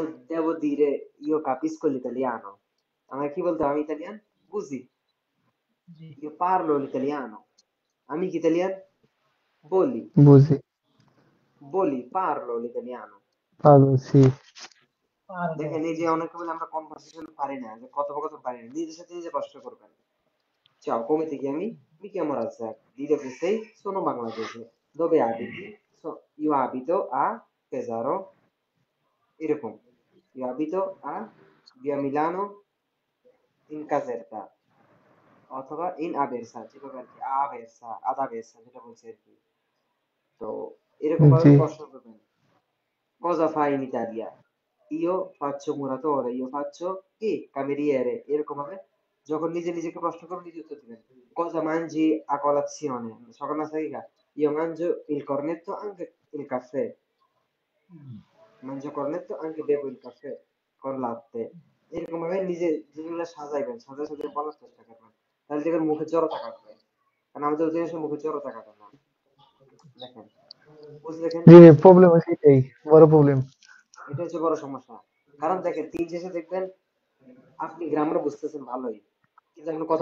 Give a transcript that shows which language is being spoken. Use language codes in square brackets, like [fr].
[it] Devo dire, io capisco l'italiano। [bn] আমার কি বলতে হবে, আমি ইতালিয়ান বুঝি, জি, [it] io parlo l'italiano, [bn] আমি কি ইতালিয়ান বলি, Busi. [it] parlo l'italiano। Parlo, sì. [bn] দেখেন, [it] parlo. [bn] এই যে অনেকে বলে আমরা কনভারসেশন পারি না, যে কথোপকথন পারি না, নিজের সাথে নিজে প্রশ্ন করবেন। [it] Ciao, come ti chiami? Mi chiamo Razak. Di dove sei? Sono bangladese. Dove abiti? Io abito a Pesaro, [bn] এরকম। [it] Io abito a via Milano in Caserta, [bn] অথবা [it] in Aversa, [bn] যেভাবে আর কি, [it] Aversa, ad Aversa, [bn] যেটা বলছি আর কি। তো এরকম ভাবে Sì. প্রশ্ন করবেন। [it] Cosa fai in Italia? Io faccio muratore, io faccio [bn] কি [it] cameriere, [bn] এরকম ভাবে যখন নিজে নিজেকে প্রশ্ন করবেন, নিজে উত্তর দিবেন। [it] Cosa mangi a colazione? [bn] সকাল নাস্তা কি খায়? [it] Io mangio il cornetto, anche il caffè, mangio cornetto, anche bevo il caffè con latte। [bn] এরকম ভাবে নিজে জিনিসগুলো সাজাইবেন, সাজাই সাজাই বলার চেষ্টা করবেন, তাহলে দেখবেন মুখে জড়তা কাটবে। কারণ আমাদের অধিকাংশ মুখে জড়তা কাটে না। দেখেন, বুঝলে দেখেন, জি, প্রবলেম আছে এটাই, বড় প্রবলেম। এটা হচ্ছে বড় সমস্যা। কারণ দেখেন, দিন শেষে দেখবেন আপনি গ্রামার বুঝতেছেন ভালোই, কিন্তু এখন কথা